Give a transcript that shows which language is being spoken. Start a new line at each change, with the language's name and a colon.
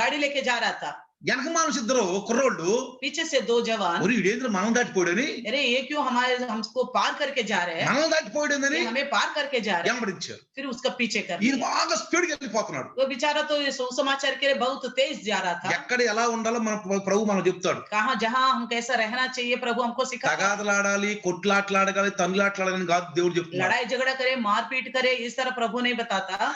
Hindi: गाड़ी लेके जा रहा था,
Telugu: వెనక మనుషులు ఇద్దరు కుర్రోళ్ళు,
Hindi: पीछे से दो जवान,
Telugu: ఒరి ఇదేంద్ర మనం దాటిపోయాడని,
Hindi: अरे ये क्यों हमारे हमको पार करके जा रहे हैं,
Telugu: మనం దాటిపోయాడని
Hindi: ये हमें पार करके जा रहे हैं,
Telugu: వెంబడించారు.
Hindi: फिर उसका पीछे कर
Telugu: ఈయన
Hindi: दिया।
Telugu: బాగా స్పీడ్ గా వెళ్ళిపోతున్నాడు.
Hindi: वो बेचारा तो ये सुसमाचार के लिए बहुत तेज जा रहा था।
Telugu: ఎక్కడ ఎలా ఉండాలో మన ప్రభు మనం చెప్తాడు.
Hindi: कहाँ जहाँ हम कैसा रहना चाहिए प्रभु हमको सिखा।
Telugu: తగాదలాడాలి, కొట్లాట్లాడగాలి, తన్నులాట్లాడాలని కాదు దేవుడు చెప్తున్నాడు.
Hindi: लड़ाई झगड़ा करे, मारपीट करे, इस तरह प्रभु नहीं बताता।